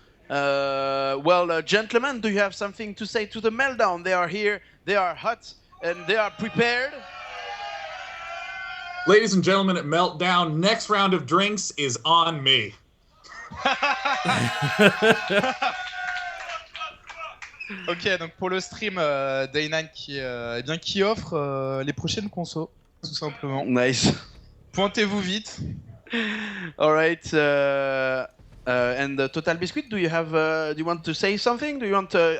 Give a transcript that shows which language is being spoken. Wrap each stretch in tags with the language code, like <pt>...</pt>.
<en>Well, gentlemen, do you have something to say to the Meltdown? They are here, they are hot, and they are prepared. Ladies and gentlemen at Meltdown, next round of drinks is on me.</en> <fr>Ok, donc pour le stream, Day9 qui offre les prochaines consos, tout simplement.</fr> <en>Nice.</en> <fr>Pointez-vous vite.</fr> <en>All right. And TotalBiscuit, do you want to say something? Do you want to?</en>